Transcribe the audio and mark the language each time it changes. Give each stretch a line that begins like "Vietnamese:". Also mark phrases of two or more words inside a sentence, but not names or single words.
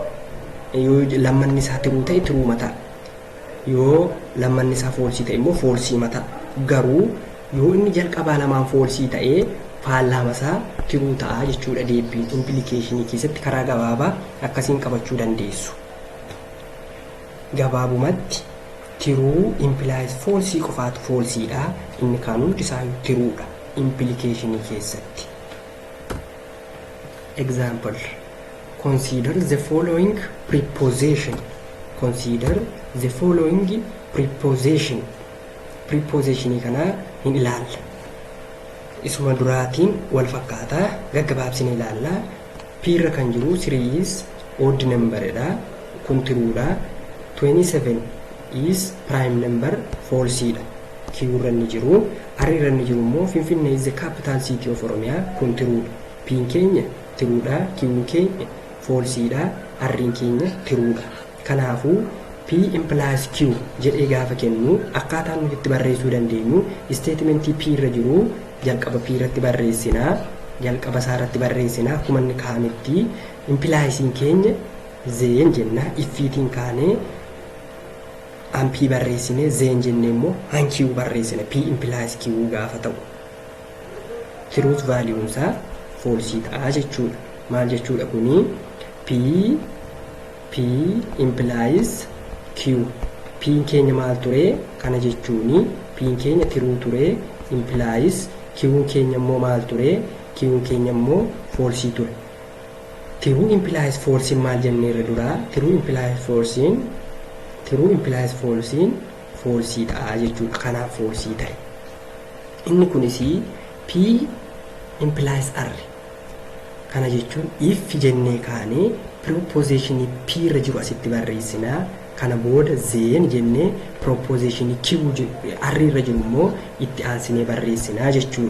Oromo: Yoo lammanni isaa true ta'e true ta'a. Yoo lammanni isaa falsii ta'e immoo falsii ta'a. Garuu yoo inni jalqabaa lamaan falsii ta'ee faallama isaa true ta'a jechuudha. Deebiin implication keessatti karaa gabaabaa akkasiin qabachuu dandeessu. gabaabumatti
English: true implies false
Oromo: qofaatu falseedha. Inni kaan hundi isaayyuu truedha implicationii keessatti.
English: Example: consider the following preposition. Consider the following preposition.
Oromo: Prepositionii kana hin ilaalla. Isuma duraatiin wal fakkaataa gaggabaabsine ilaalla. P irra kan jiru 3
English: is odd number
Oromo: dha. Kun truedha.
English: 27 is prime number false dha.
Oromo: Q irra ni jiru. R irra ni jiru immoo Finfinnee
English: is the capital city of
Oromo: Oromiyaa. Kun truedha. P keenya truedha. Q keenya false dha. R keenya truedha. Kanaafuu P implies Q jedhee gaafa kennu akkaataan nuti itti barreessuu dandeenyu statementii P irra jiru jalqaba P irratti barreessinaa. Jalqaba isaa irratti barreessinaa. Akkuma inni kaa'ametti impliesiin keenya zeen jenna. Iffiitiin kaanee an P barreessine zeen jennee immoo an Q barreessina. P implies Q gaafa ta'u truth value isaa false ta'a jechuudha. Maal jechuudha kuni? P implies Q. P keenya maal ture? Kana jechuuni P keenya true ture. Implies Q keenya immoo maal ture? Q keenya immoo false ture.
English: True implies false
Oromo: maal jennee irra dura?
English: True implies false false
Oromo: ta'a jechuudha. Kanaaf false ta'e. Inni kunis P implies R. Kana jechuun if jennee kaanee proposition P irra jiru asitti barreessinaa. Kana booda zeen jennee proposition Q R irra jiru immoo itti aansinee barreessinaa jechuudha.